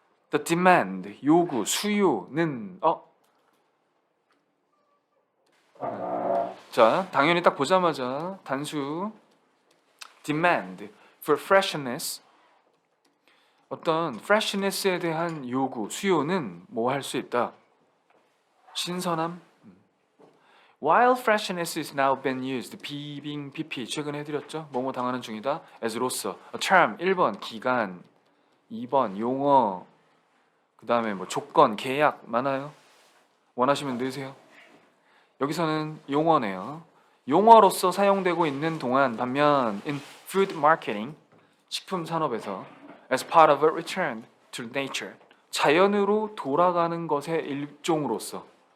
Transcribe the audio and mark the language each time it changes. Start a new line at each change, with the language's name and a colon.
English: The demand,
Korean: 요구, 수요는 자, 당연히 딱 보자마자 단수
English: demand for freshness,
Korean: 어떤 freshness에 대한 요구, 수요는 뭐 할 수 있다? 신선함.
English: While freshness is now been used,
Korean: 비빙 PP 최근에 해드렸죠? 뭐뭐 당하는 중이다. as로서. A term 1번 기간, 2번 용어, 그 다음에 뭐 조건, 계약 많아요. 원하시면 넣으세요. 여기서는 용어네요. 용어로서 사용되고 있는 동안, 반면
English: in food marketing,
Korean: 식품 산업에서
English: as part of a return to nature,
Korean: 자연으로 돌아가는 것의 일종으로서.